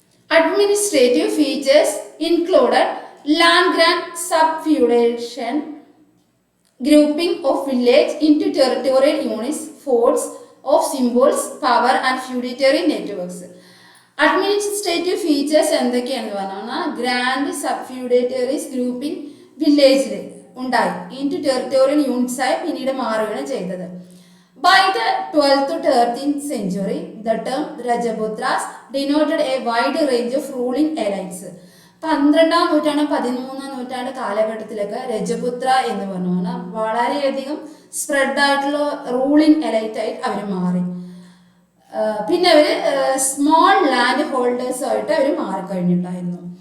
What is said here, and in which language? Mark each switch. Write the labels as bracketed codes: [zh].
[en] Administrative features included land grant, subfeudation, grouping of village into territorial units, forts of symbols, power and feudatory networks. [ml] Administrative features എന്തൊക്കെയാണെന്ന് പറഞ്ഞാൽ grand സബ്ഫ്യൂഡേറ്ററീസ് grouping വില്ലേജിൽ ഉണ്ടായി [en] into territorial units [ml] ആയി പിന്നീട് മാറുകയാണ് ചെയ്തത്. [en] By the 12th to 13th century, the term Rajaputras denoted a wide range of ruling elites. [ml] 12ാം നൂറ്റാണ്ട് 13ാം നൂറ്റാണ്ട് കാലഘട്ടത്തിലൊക്കെ രജപുത്ര എന്ന് പറഞ്ഞു പറഞ്ഞാൽ വളരെയധികം സ്പ്രെഡ് ആയിട്ടുള്ള റൂളിംഗ് എലൈറ്റ് ആയിട്ട് അവർ മാറി. പിന്നെ അവർ സ്മോൾ ലാൻഡ് ഹോൾഡേഴ്സുമായിട്ട് അവർ മാറിക്കഴിഞ്ഞിട്ടുണ്ടായിരുന്നു.